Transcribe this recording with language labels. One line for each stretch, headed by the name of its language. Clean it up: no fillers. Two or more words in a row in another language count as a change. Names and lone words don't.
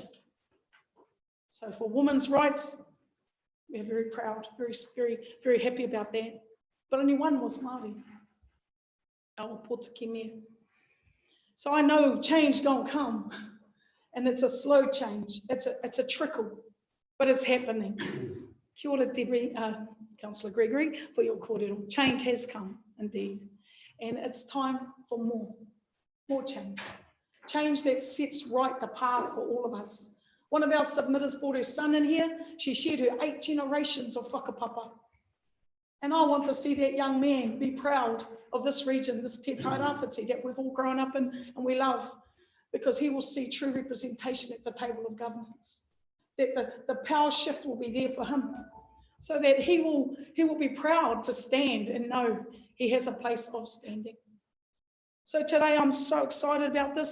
English: So for women's rights, we're very proud, very happy about that. But only one was Māori, our Pōtiki mayor. So I know change gonna come, and it's a slow change. It's a trickle, but it's happening.
Māori: Kia ora,
English: Councillor Gregory, for your kōrero. Change has come, indeed. And it's time for more change. Change that sets right the path for all of us. One of our submitters brought her son in here. She shared her 8 generations of whakapapa. And I want to see that young man be proud of this region, this te tairawhiti that we've all grown up in and we love, because he will see true representation at the table of governance. That the power shift will be there for him, so that he will be proud to stand and know he has a place of standing. So today I'm so excited about this.